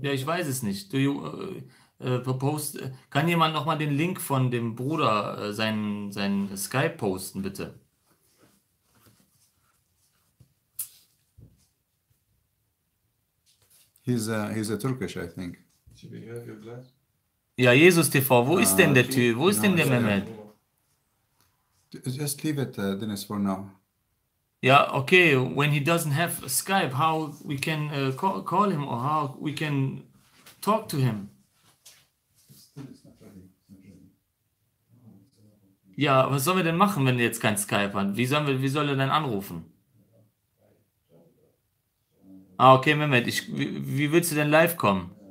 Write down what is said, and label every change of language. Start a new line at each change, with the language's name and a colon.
German: Ja, ich weiß es nicht.
English: Do you propose?
German: Kann jemand nochmal den Link von dem Bruder, sein Skype posten, bitte?
English: He's a Turkish, I think.
German: Ja, Jesus TV, wo ist denn der Typ? Wo ist denn der Mehmet?
English: Just leave it, Dennis, for now. Ja, okay, when he doesn't have Skype, how we can call him or how we can talk to him?
German: Ja, was sollen wir denn machen, wenn er jetzt kein Skype hat? Wie soll er denn anrufen? Ah, okay, Mehmet, wie willst du denn live kommen?